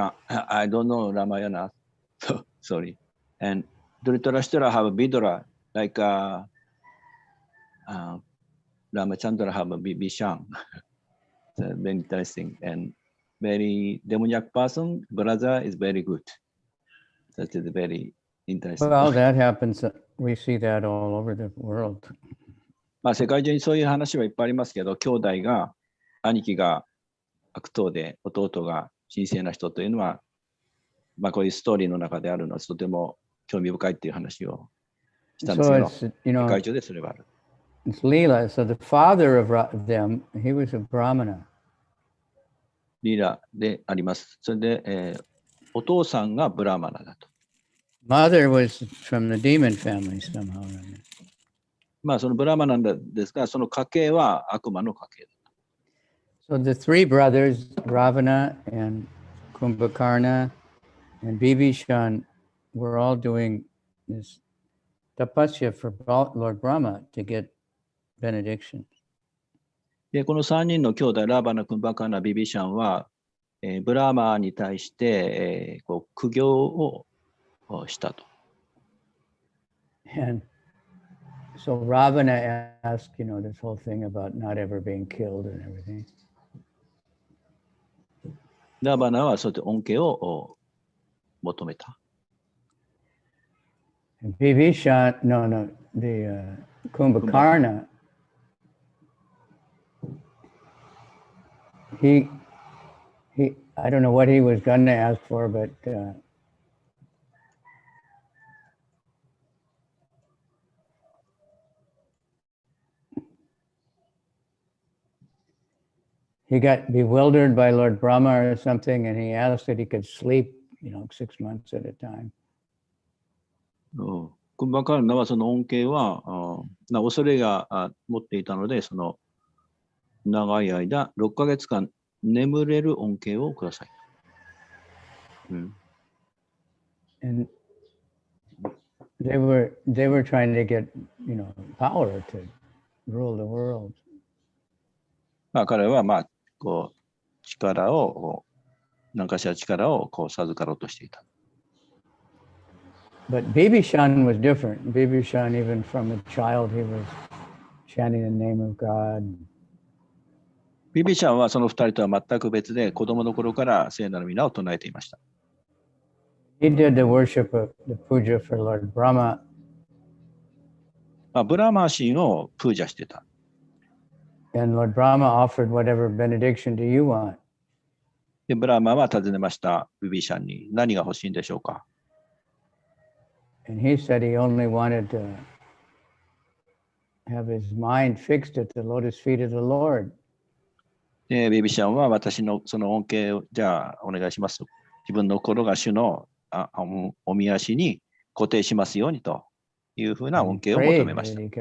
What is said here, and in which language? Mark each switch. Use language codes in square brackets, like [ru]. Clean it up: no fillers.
[en] I don't know Ramayana. So, sorry. And Dhritarashtra have Vidura, like Ramachandra have a Bibhishan. Very interesting and very demoniac person. Brother is very good. That is very interesting. Well, that happens. We see that all over the world. [ja] まあ世界中にそういう話はいっぱいありますけど、兄弟が、兄貴が悪党で、弟が神聖な人というのは、まあこういうストーリーの中であるのはとても興味深いっていう話をしたんですけど、 [en] So it's, [ja] 世界中でそれはある。 [en] It's Leela. So the father of them, he was a Brahmana. [ja] リーダーであります。それで、お父さんがブラマナだと。 [en] Mother was from the demon family somehow. [ja] まあそのブラマナなんですが、その家系は悪魔の家系だ。 [en] So the three brothers, Ravana and Kumbhakarna and Bibhishan, were all doing this tapasya for Lord Brahma to get benediction. [ja] で、この3人の兄弟、ラーバナ、クンバカナ、ビビシャンは、ブラーマーに対して、こう苦行をしたと。 [en] And so Ravana asked, this whole thing about not ever being killed and everything. [ja] ラーバナはそうやって恩恵を求めた。 [en] And Bibhishan, the Kumbhakarna, he, I don't know what he was going to ask for, but he got bewildered by Lord Brahma or something, and he asked that he could sleep, 6 months at a time. [ja] クンバカナはその恩恵は、恐れが持っていたので、その長い間、6ヶ月間眠れる恩恵をください。 [en] And they were trying to get, power to rule the world. [ja] まあ彼はこう力を何かしら力をこう授かろうとしていた。 [en] But Bibhishan was different. Bibhishan, even from a child, he was chanting the name of God. [ja] ビビシャンはその二人とは全く別で、子供の頃から聖なる皆を唱えていました。 [en] He did the worship of the puja for Lord Brahma. [ja] ブラマー神をプージャしてた。 [en] And Lord Brahma offered whatever benediction do you want? [ja] で、ブラマーは尋ねました、ビビシャンに何が欲しいんでしょうか。 [en] And he said he only wanted to have his mind fixed at the lotus feet of the Lord. [ja] で、ビビシャンは私のその恩恵をじゃあお願いします。自分の心が主のお御足に固定しますようにというふうな恩恵を求めました。